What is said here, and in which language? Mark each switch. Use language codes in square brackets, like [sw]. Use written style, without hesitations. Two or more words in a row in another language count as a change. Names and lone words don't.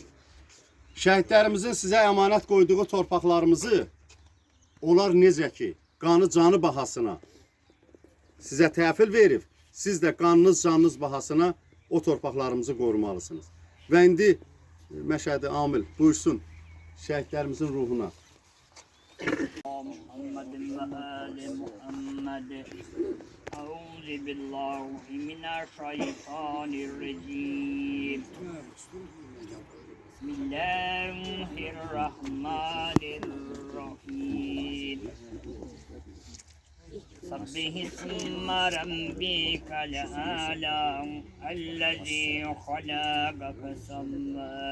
[az] Şəhidlərimizin sizə əmanət qoyduğu torpaqlarımızı onlar necə ki, qanı canı bahasına sizə təhvil verib, siz də qanınız canınız bahasına o torpaqlarımızı qorumalısınız. Və indi Məşədi Amil buyursun şəhidlərimizin ruhuna. [ar] مُحَمَّدٍ وَآلِ مُحَمَّدٍ. أعوذ بالله من الشيطان الرجيم. Bismillahirrahmanirrahim. سَبِّحِ اسْمَ رَبِّكَ الْأَعْلَى الَّذِي خَلَقَ فَسَوَّى.